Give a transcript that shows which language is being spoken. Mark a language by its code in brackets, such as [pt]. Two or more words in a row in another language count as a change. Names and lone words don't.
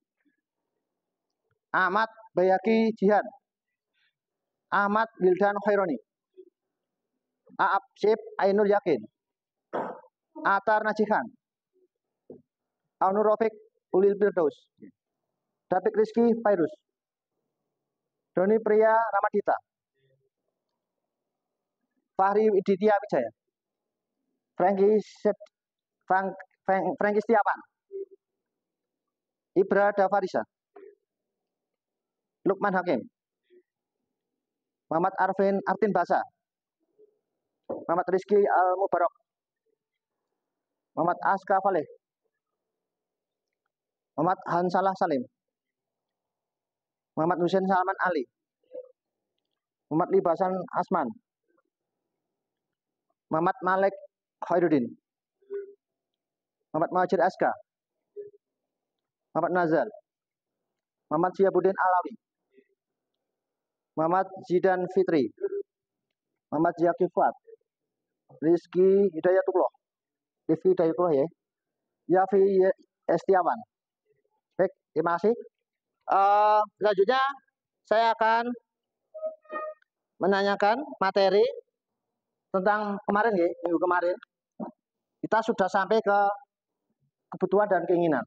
[id] Ahmad Bayaki Jihan, Ahmad Wildan Khaironi, Aap Sip Ainul Yakin, Atar Najihan, Aunur Rafiq Ulil Firdaus, David Rizky Fairus, Doni Priya Ramadita, Fahri Widitya Wijaya, Franky Setiawan, Ibra Davarisa, Lukman Hakim, Muhammad Artin Basa, Muhammad Rizky Al Mubarak, Muhammad Aska Faleh, Muhammad Hansalah Salim, Muhammad Hussein Salman Ali, Muhammad Libasan Asman, Muhammad Malik Khairuddin, Muhammad Muhajir Aska, Muhammad Nazar, Muhammad Syiabuddin Alawi, Muhammad Zidan Fitri, Muhammad Ziyaki Fuad, Rizky Hidayatullah, Rizky Hidayatullah ya, Yafi Estiawan. Baik, terima kasih. Selanjutnya saya akan menanyakan materi tentang kemarin ya, minggu kemarin kita sudah sampai ke kebutuhan dan keinginan.